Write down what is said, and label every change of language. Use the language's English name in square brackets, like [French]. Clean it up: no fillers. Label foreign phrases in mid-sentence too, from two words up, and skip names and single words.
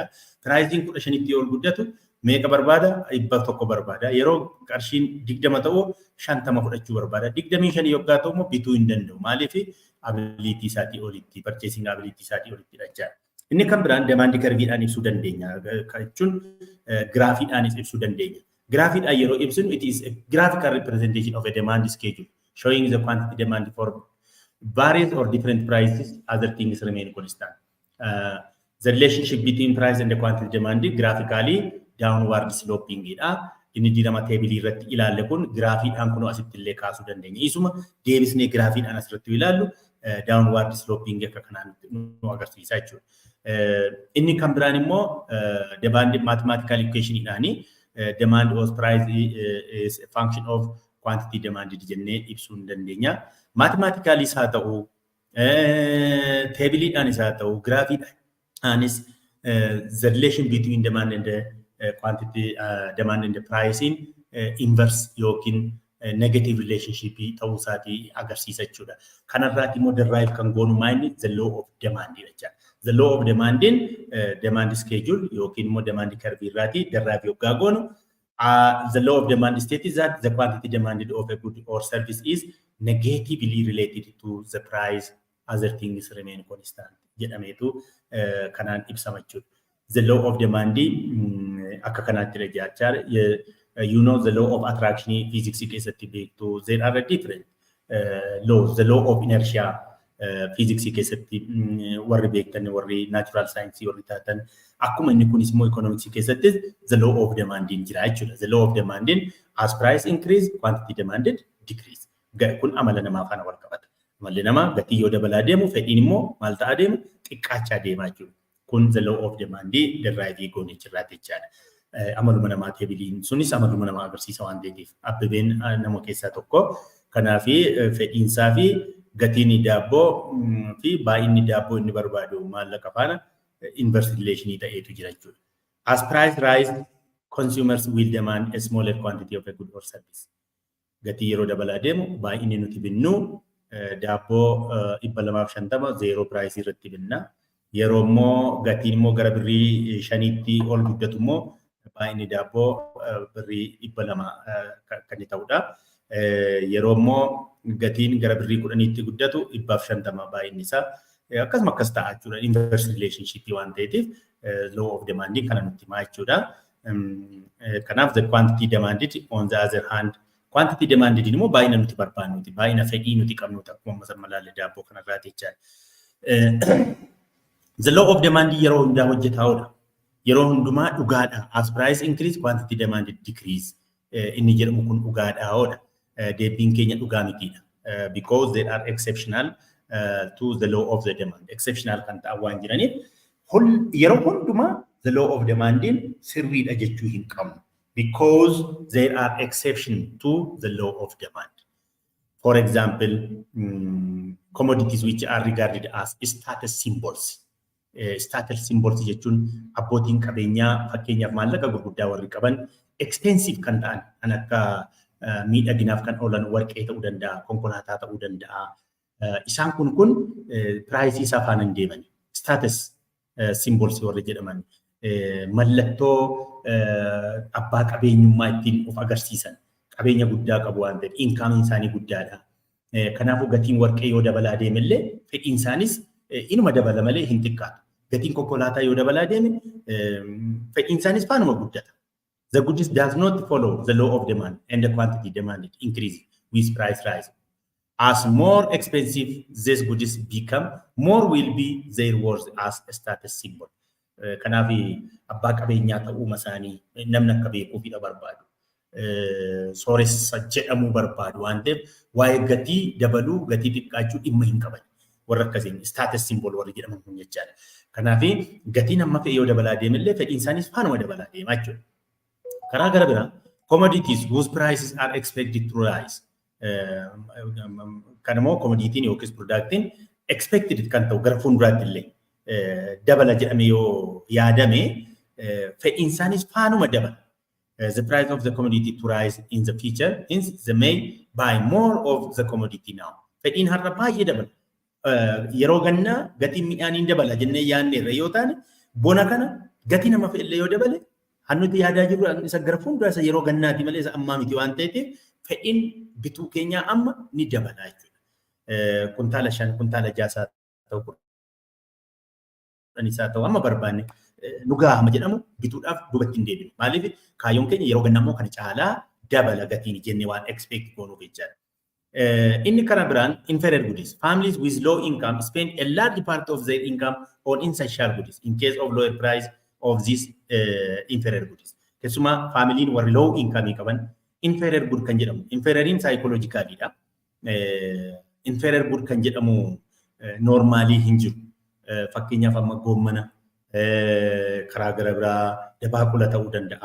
[Oromo] Pricing 15 ol guddatu meeqa barbaada 100 barbaada. Yeroo qarshiin 20 ta'u 50 fudhachuu barbaada. 25 yoggaa ta'u immoo bituu hin danda'u. Maaliif ability isaatii olitti purchasing ability isaatii olitti jechuudha. Inni kan biraan [English] demand curve-dhaan [Oromo] ibsuu dandeenya. Jechuun graafiidhaanis ibsuu dandeenya. [English] Graphic it is a graphical representation of a demand schedule showing the quantity demand for various or different prices. Other things remain constant. The relationship between price and the quantity demanded graphically downward sloping idha. [Oromo] Inni dinama table irratti ilaalle kun graphiidhaan kun asitti illee kaasuu dandeenya. Isuma deebisnee graphiidhaan asirratti ilaallu [English] downward sloping [Oromo] akka kanaan nu agarsiisa jechuudha. Inni kan biraan immoo [English] demand mathematical equation [Oromo] idhaani. [English] Demand or price is a function of quantity demanded [Oromo] jennee ibsuu dandeenya. [English] Mathematically [Oromo] isaa ta'u, table-dhaan isaa ta'u, graph-dhaanis [English] the relation between demand and the quantity demand and the pricing inverse yookiin negative relationship [Oromo] ta'uu isaatii agarsiisa jechuudha. Kanarraati immoo derive kan goonu maayini [English] the law of demand [Oromo] jechuudha. [English] The law of demand in demand schedule [Oromo] yookiin immoo [English] demand curve [Oromo] irraati derive yoggaa goonu. [English] The law of demand states that the quantity demanded of a good or service is negatively related to the price. Other things remain constant. [Oromo] Jedhameetu kanaan ibsama jechuudha. [English] The law of demand [Oromo] akka kanaatti rajaachaar [English] you know the law of attraction physics [Oromo] keessatti beektu [English] there are different laws. The law of inertia physics [Oromo] keessatti warri beektan warri [English] natural science [Oromo] warri taatan akkuma inni kunis immoo economics keessatti [English] the law of demand [Oromo] jira jechuudha. [English] The law of demand as price increase quantity demanded decrease. [Oromo] Kun amala namaa faana wal qabata. Amalli namaa gatii yoo dabalaa deemu fedhiin immoo maal ta'aa deemu xiqqaachaa deemaa jechuudha. Kun [English] the law of demand derive [Oromo] goone jirraati jechaadha. Amaluma namaa teebiliin sunis amaluma namaa agarsiisa waan ta'eef Abbebeen nama keessaa tokko. Kanaaf fedhiinsaa fi gatiin daabboo fi baay'inni daabboo inni barbaadu maallaqa faana [English] inverse relation [Oromo] ta'eetu jira jechuudha. [English] As price rise, consumers will demand a smaller quantity of a good or service. [Oromo] Gatii yeroo dabalaa deemu baay'inni nuti binnu daabboo 250 [English] zero price [Oromo] irratti binna. Yeroo immoo gatiin immoo gara birrii 5tti ol guddatu immoo baay'inni daabboo birrii 200 kan ta'udha. Yeroo immoo gatiin gara birrii 10tti guddatu 150 baay'inni isaa akkasuma akkas ta'a jechuudha. [English] Inverse relationship [Oromo] waan ta'eef [English] law of demand [Oromo] kana nutti himaa jechuudha. Kanaaf [English] the quantity demanded on the other hand quantity demanded [Oromo] immoo baay'ina nuti barbaannuti baay'ina fedhii nuti qabnuti akkuma masalmalaalee daabboo kanarraati jechaadha. [English] The law of demand [Oromo] yeroo hundaa hojjetaa'udha. Yeroo hundumaa dhugaadha. [English] As price increase quantity demanded decrease. [Oromo] Inni jedhamu kun dhugaadhaa'oodha. Deebiin keenya dhugaa mitiidha. [English] Because they are exceptional to the law of the demand. [Oromo] Exceptional kan ta'an waan jiraniif yeroo hundumaa [English] the law of demand [Oromo] sirriidha jechuu hin qabnu. [English] Because there are exceptions to the law of demand. For example, commodities which are regarded as status symbols. status symbols [Oromo] jechuun abbootiin qabeenyaa fakkeenyaaf maallaqa gurguddaa warri qaban expensive kan ta'an kan akka miidhaginaaf kan oolan warqee ta'uu danda'a, konkolaataa ta'uu danda'a. Isaan kun piraayisii isaa faana hin deeman. [English] Status symbols [Oromo] warri jedhaman mallattoo abbaa qabeenyummaa ittiin of agarsiisan qabeenya guddaa qabu waan ta'eef inkaamiin isaanii guddaadha. Kanaafuu gatiin warqee yoo dabalaa deemellee fedhiin isaanis inuma dabala malee hin xiqqaatu. Gatiin konkolaataa yoo dabalaa deeme fedhiin isaanis faanuma guddata. [English] The goods does not follow the law of demand and the quantity demanded increases with price rise. As more expensive these goods become, more will be their worth as a status symbol. [Oromo] Kanaaf abbaa qabeenyaa ta'uu isaanii namni akka beekuufidha barbaadu. Sooressa jedhamuu barbaadu waan ta'eef waa'ee gatii dabaluu gatii xiqqaachuu dhimma hin qaban. Warra akkasiin [English] status symbol [Oromo] warri jedhaman kun jechaadha. Kanaaf gatiin amma fe'ee yoo dabalaa deemellee fedhiin isaanis faanuma dabalaa deema jechuudha. Karaa gara biraa [English] commodities whose prices are expected to rise. [Oromo] Kan immoo commoditiin yookiis productiin expected kan ta'u gara fuulduraatti illee dabala jedhamee yoo yaadame fedhiin isaanis faanuma dabala. [English] The price of the commodity to rise in the future, hence they may buy more of the commodity now. [Oromo] Fedhiin har'a baay'ee dabala. Yeroo gannaa gatiin midhaanii dabala jennee yaadne irra yoo taane bona kana gatii nama fe'illee yoo dabale hannuti yaadaa jirru isa gara fuulduraa isa yeroo gannaati malee isa ammaa miti waan ta'eef fedhiin bituu keenyaa amma ni dabala jechuudha. Kuntaala 5 kuntaala 6 ta'u isaa ta'u amma barbaanne nugaa hama jedhamu bituudhaaf dubatti hin deebinu. Maaliif kaayyoon keenya yeroo gannaa immoo kan caalaa dabala gatiin jennee waan expect goonuuf jechaadha. Inni karaa biraan [English] inferior goods. Families with low income spend a large part of their income on essential goods in case of lower price of these inferior goods. [Oromo] Keessumaa familiin warri [English] low income [Oromo] qaban [English] inferior good [Oromo] kan jedhamu. Inferioriin psychologicalidha. [English] Inferior good [Oromo] kan jedhamu normaalii hin jiru. Fakkeenyaaf amma goommana karaa gara biraa dabaaqula ta'uu danda'a.